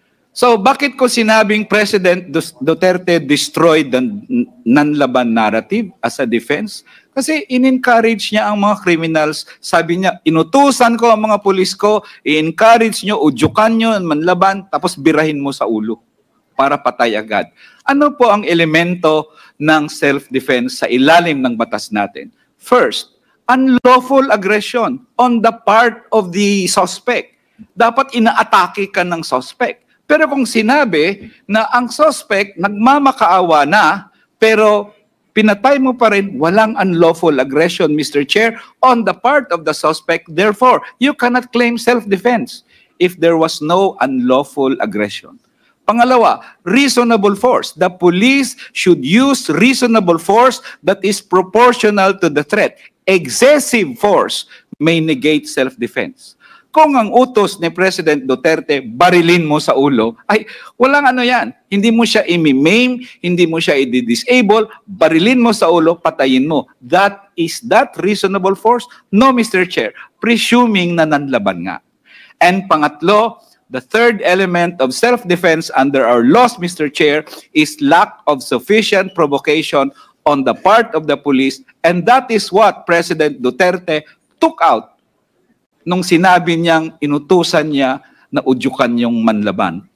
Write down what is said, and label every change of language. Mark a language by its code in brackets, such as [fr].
[en] So [tl] bakit ko sinabing [en] President Duterte destroyed the non-laban narrative as a defense? [tl] Kasi in-encourage niya ang mga criminals. Sabi niya, inutusan ko ang mga pulis ko, i-encourage nyo, udyukan nyo, manlaban, tapos birahin mo sa ulo para patay agad. Ano po ang elemento ng self-defense sa ilalim ng batas natin? [en] First, unlawful aggression on the part of the suspect. [tl] Dapat inaatake ka ng suspect. Pero kung sinabi na ang suspect nagmamakaawa na, pero pinatay mo pa rin, walang unlawful aggression, Mr. [en] Chair, on the part of the suspect. Therefore, you cannot claim self-defense if there was no unlawful aggression. [tl] Pangalawa, [en] reasonable force. The police should use reasonable force that is proportional to the threat. Excessive force may negate self-defense. [tl] Kung ang utos ni President Duterte, barilin mo sa ulo, ay walang ano yan. Hindi mo siya i-maim, hindi mo siya i-disable, barilin mo sa ulo, patayin mo. [en] Is that reasonable force? No, Mr. Chair. Presuming [tl] na nanlaban nga. [en] And [tl] pangatlo, [en] the third element of self-defense under our laws, Mr. Chair, is lack of sufficient provocation on the part of the police. And that is what President Duterte took out [tl] nung sinabi niyang inutusan niya na udyukan yung manlaban.